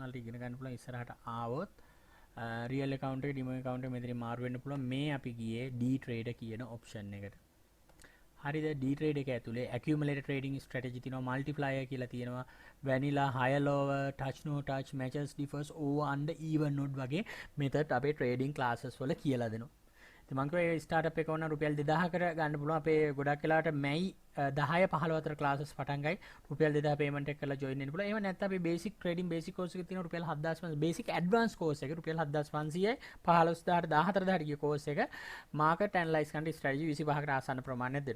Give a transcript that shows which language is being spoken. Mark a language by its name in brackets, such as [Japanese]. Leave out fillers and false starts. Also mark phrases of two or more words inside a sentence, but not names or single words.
[Sinhala] ඔයාලට ඉගෙන ගන්න පුළුවන් ඉස්සරහට ආවොත් [English] real account [Sinhala] එක [English] demo account [Sinhala] එක මෙතනින් මාරු වෙන්න පුළුවන් මේ අපි ගියේ [English] D trader [Sinhala] කියන option එකට හරිද D trade එක ඇතුලේ [English] accumulated trading strategy [Sinhala] තියෙනවා multiplier කියලා තියෙනවා [English] vanilla higher lower touch no touch matches differs over under even node [Sinhala] වගේ method අපේ [English] trading classes [Sinhala] වල කියලා දෙනවා මං කිව්වා ස්ටාර්ට්අප් එක ඕන රුපියල් 2000කට ගන්න පුළුවන් අපේ ගොඩක් වෙලාවට මැයි 10 15 අතර ක්ලාසස් පටන් ගයි රුපියල් 2000 පේමන්ට් එක කරලා ජොයින් වෙන්න පුළුවන්. එහෙම නැත්නම් අපි [English] basic trading basic course [Sinhala] එකේ තියෙන රුපියල් 7500 [English] basic advance course [Sinhala] එක රුපියල් 7500යි 15000ට 14000ට ගිය කෝස් එක [English] market analyse [Sinhala] කරන්න ස්ට්‍රැටජි 25කට ආසන්න ප්‍රමාණයක් දෙනවා.